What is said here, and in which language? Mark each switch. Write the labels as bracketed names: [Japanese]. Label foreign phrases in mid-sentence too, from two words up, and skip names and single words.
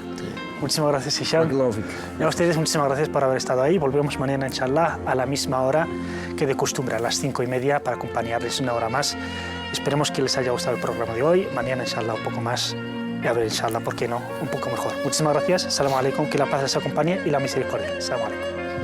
[Spanish] Muchísimas gracias, Hisham. Y a ustedes muchísimas gracias por haber estado ahí. Volvemos mañana, inshallah, a la misma hora que de costumbre, a las 5:30, para acompañarles una hora más. Esperemos que les haya gustado el programa de hoy. Mañana, inshallah, un poco más. Y a ver, inshallah, ¿por qué no? Un poco mejor. Muchísimas gracias. [Arabic] السلام عليكم. [Spanish] Que la paz les acompañe y la misericordia. [Arabic] السلام عليكم.